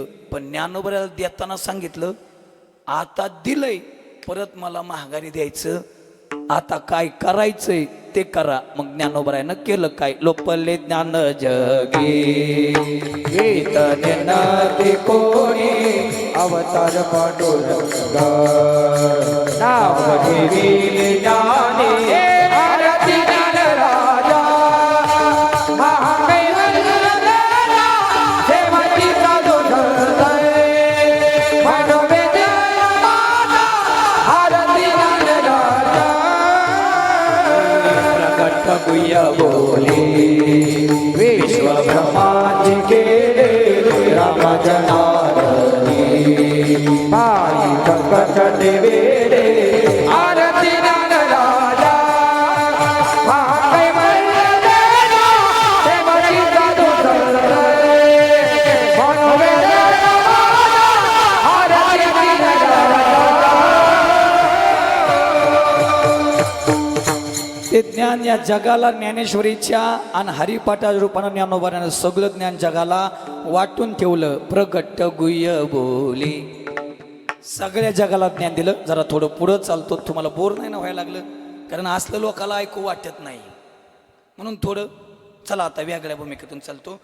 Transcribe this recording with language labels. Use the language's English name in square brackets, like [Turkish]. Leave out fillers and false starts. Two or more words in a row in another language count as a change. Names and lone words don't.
[Marathi] पण ज्ञानोबरायाला देताना सांगितलं आता दिलंय, परत मला महागारी द्यायचं, आता काय करायचंय ते करा. मग ज्ञानोबरायानं केलं काय? लोपले ज्ञान जगे ते कोणी अवतार पांडुरंगा नाव ठेविले ज्ञानी आरती ज्ञान राजा महाकैवल्य सेवती साधू धरतय मानवे जय माता आरती ज्ञान राजा प्रकट गुह्य बोले विश्व ब्रह्मांड केले राम जनार्दनी पायी पंकज देवेरे आरती ज्ञान राजा महाकैवल्य देवा सेवती साधू धरतय मानवे जय माता आरती ज्ञान राजा. ते ज्ञान या जगाला ज्ञानेश्वरीच्या आणि हरिपाठा रूपानं ज्ञानोबरायानं सगळं ज्ञान जगाला वाटून ठेवलं. प्रगट गुह्य बोले सगळ्या जगाला ज्ञान दिलं. जरा थोडं पुढं चालतो, तुम्हाला बोर नाही ना व्हायला लागलं, कारण असलं लोकाला ऐकू वाटत नाही म्हणून थोडं चला आता वेगळ्या भूमिकेतून चालतो.